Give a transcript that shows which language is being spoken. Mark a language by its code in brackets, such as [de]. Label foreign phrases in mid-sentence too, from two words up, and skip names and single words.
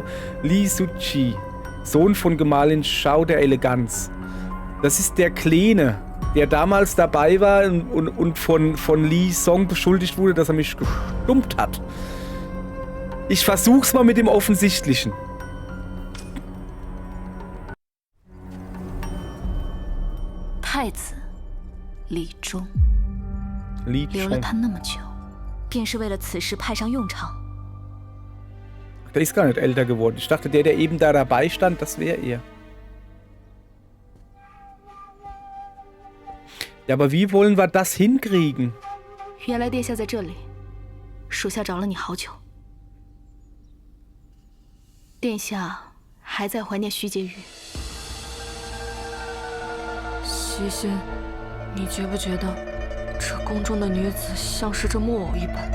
[de] Li Suchi, Sohn von Gemahlin Shao der Eleganz. Das ist der Kleine, der damals dabei war und von Li Song beschuldigt wurde, dass er mich gestummt hat. Ich versuch's mal mit dem Offensichtlichen. [zh] Li Zhong 留了他那么久，便是为了此事派上用场。 [de] Der ist gar nicht älter geworden. Ich dachte, der eben da dabei stand, das wäre er. Ja, aber wie wollen wir das hinkriegen? [zh] 原来殿下在这里，属下找了你好久。殿下还在怀念徐婕妤。西仙，你觉不觉得这宫中的女子像是这木偶一般？